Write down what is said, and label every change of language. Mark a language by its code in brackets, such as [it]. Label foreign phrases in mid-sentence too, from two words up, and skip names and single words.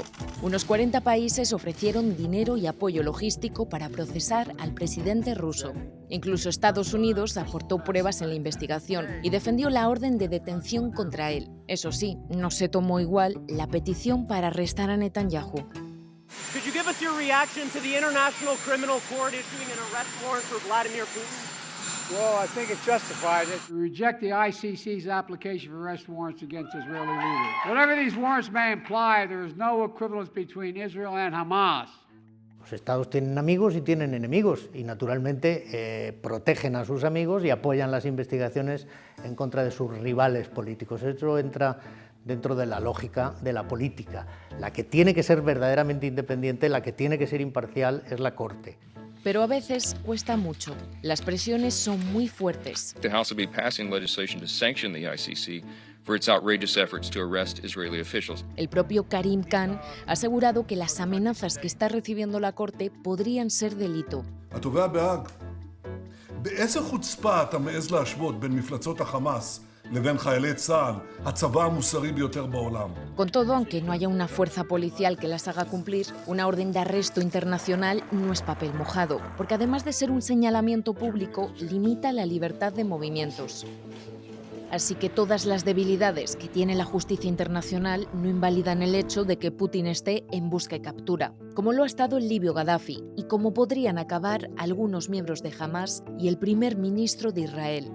[es] Unos 40 países ofrecieron dinero y apoyo logístico para procesar al presidente ruso. Incluso Estados Unidos aportó pruebas en la investigación y defendió la orden de detención contra él. Eso sí, no se tomó igual la petición para arrestar a Netanyahu. [en] Could you give us your reaction to the International Criminal Court issuing an arrest warrant for Vladimir Putin? Well, I think it's justified. We reject the ICC's application for arrest warrants against Israeli leaders. Whatever these warrants may imply, there is no equivalence between Israel and Hamas. [es] Los estados tienen amigos y tienen enemigos y naturalmente protegen a sus amigos y apoyan las investigaciones en contra de sus rivales políticos. Eso entra dentro de la lógica de la política. La que tiene que ser verdaderamente independiente, la que tiene que ser imparcial es la Corte. Pero a veces cuesta mucho. Las presiones son muy fuertes. [en] The House will be passing legislation to sanction the ICC for its outrageous efforts to arrest Israeli officials. [es] El propio Karim Khan ha asegurado que las amenazas que está recibiendo la Corte podrían ser delito. [he] התובע בהאג, באיזה חוצפה אתה מעז להשוות בין מפלצות החמאס לבין חיילי צה"ל, הצבא המוסרי ביותר בעולם. [es] Con todo, aunque no haya una fuerza policial que las haga cumplir, una orden de arresto internacional no es papel mojado, porque además de ser un señalamiento público, limita la libertad de movimientos. Así que todas las debilidades que tiene la justicia internacional no invalidan el hecho de que Putin esté en busca y captura, como lo ha estado el libio Gaddafi y como podrían acabar algunos miembros de Hamas y el primer ministro de Israel.